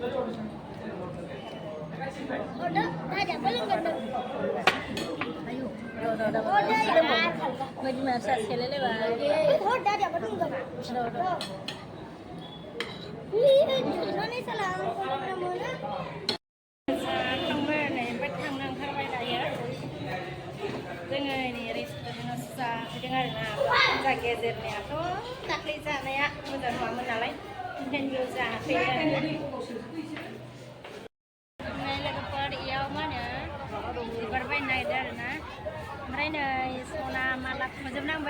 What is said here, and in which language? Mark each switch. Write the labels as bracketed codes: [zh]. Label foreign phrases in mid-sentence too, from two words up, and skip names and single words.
[ms] Order, ada belum kan? Ayo, dah. Bagi masa sekali lebar. Order ada belum kan? Dah. Ini salah orang mana? [brx] थांबाय नै ओमफ्राय थांनो ओंखारबाय दायो जोङो नै रेस्टुरेन्टाव जाफैदों आरोना फुजा गेजेरनियाथ' दाख्लै जानाया मोजां नङामोन नालाय ओंखायनो बेयाव जाफैदों ओमफ्राय लोगोफोर इयाव मा होनो बिबार बायनो नागिरदों आरोना ओमफ्राय नै सना माला खुजोबनांबाय